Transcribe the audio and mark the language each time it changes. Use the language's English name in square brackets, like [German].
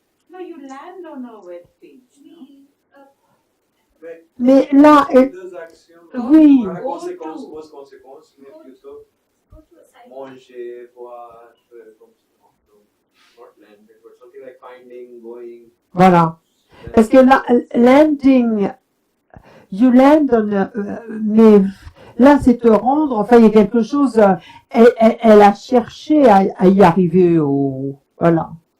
[English] No, you land on a web page. [French] Mais mais là, deux actions. oui, La [English] Go [French] conséquence, [English] to. [French] cause, conséquence, mais plutôt [English] go to a site. [French] manger, boire, comme ça. Donc, [English] not landing, but something like finding, going. [French] voilà. Parce que là, landing, [English] you land on, [French] mais là, c'est te rendre, enfin, il y a quelque chose, elle a cherché à y arriver voilà.